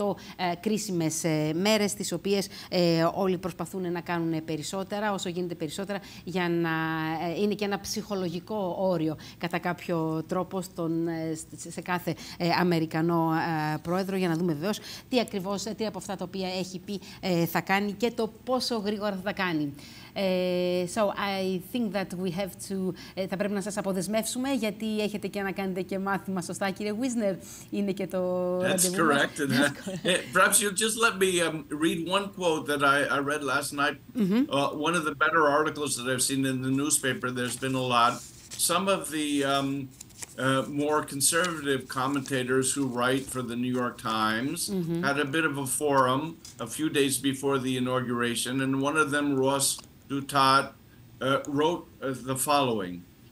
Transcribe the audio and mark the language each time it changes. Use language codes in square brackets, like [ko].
[el] 100 κρίσιμες μέρες, τις οποίες όλοι προσπαθούν να κάνουν περισσότερα, όσο γίνεται περισσότερα, για να είναι και ένα ψυχολογικό όριο κατά κάποιο τρόπο σε κάθε Αμερικανό πρόεδρο, για να δούμε βεβαίως τι από αυτά τα οποία έχει πει θα κάνει και το πόσο γρήγορα θα τα κάνει. [en] So I think that we have to... [el] θα πρέπει να σας αποδεσμεύσουμε, γιατί έχετε και να κάνετε και μάθημα, σωστά κύριε Wisner? Είναι και το [en] That's correct. Perhaps you'll just let me read one quote that I read last night. One of the better articles that I've seen in the newspaper. There's been a lot. Some of the more conservative commentators who write for the New York Times had a bit of a forum a few days before the inauguration, and one of them, Ross Dutat, wrote the following.